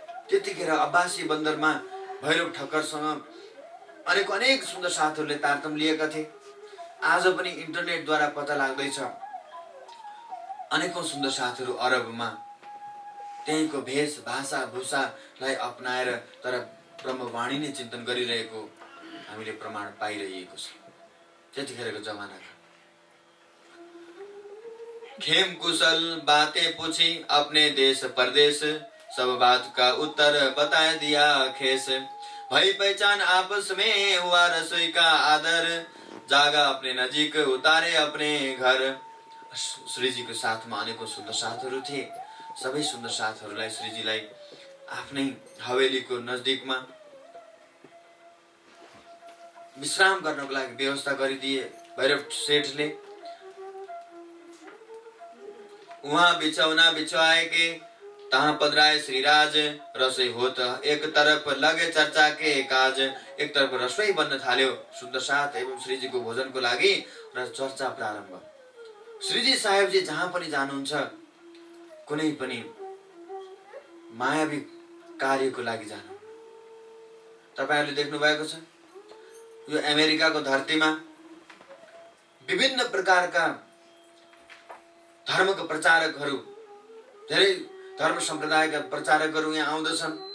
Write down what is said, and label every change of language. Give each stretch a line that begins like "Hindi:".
Nepali: त्यतिखेर अब्बासी बन्दरमा भैरव ठक्करसँग अनेक सुन्दर साथहरूले तारतम्य लिएका थिए। आज पनि इन्टरनेटद्वारा पत्ता लाग्दैछ अनेकौं सुन्दर साथहरू अरबमा त्यहीको भेष भाषा भूषालाई अपनाएर तर ब्रह्मवाणी नै चिन्तन गरिरहेको हामीले प्रमाण पाइरहेको छ। त्यतिखेरको जमानाका
Hindi: खेम कुशल बातें पूछी अपने देश परदेश, सब बात का उत्तर बता दिया खेस। भई पहचान आपस में हुआ रसोई का आदर, जागा अपने नजीक उतारे अपने घर।
Nepali: श्रीजीको साथमा अनेकौं सुन्दर साथहरू थिए। सबै सुन्दर साथहरूलाई श्रीजीलाई आफ्नै हवेलीको नजदिकमा विश्राम गर्नको लागि व्यवस्था गरिदिए भैरव सेठले।
Hindi: वहाँ बिछौना बिछवाए के तहाँ पधराए श्रीराज, रसोई होत एक तरफ लगे चर्चा के काज।
Nepali: एक तरफ रसोई बन्न थाल्यो सुन्दर साथ एवं श्रीजीको भोजनको लागि र चर्चा प्रारम्भ। श्रीजी साहेबजी जहाँ पनि जानुहुन्छ कुनै पनि मायावी कार्यको लागि जानु। तपाईहरुले देख्नु भएको छ यो अमेरिकाको धरतीमा विभिन्न प्रकारका धर्मका प्रचारकहरू, धेरै धर्म सम्प्रदायका प्रचारकहरू यहाँ आउँदछन्।